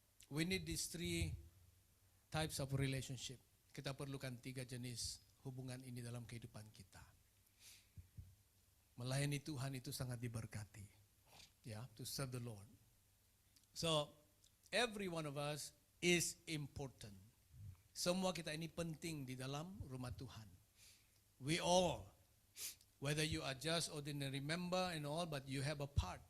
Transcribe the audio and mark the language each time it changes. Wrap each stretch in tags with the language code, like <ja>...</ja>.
<en>We need these 3 types of relationship.</en> <ms>Kita perlukan 3 jenis hubungan ini dalam kehidupan kita. Melayani Tuhan itu sangat diberkati.</ms> <en>To serve the Lord. So, every one of us is important.</en> <ms>Semua kita ini penting di dalam rumah Tuhan.</ms> <en>We all, whether you are just ordinary member and all, but you have a part.</en>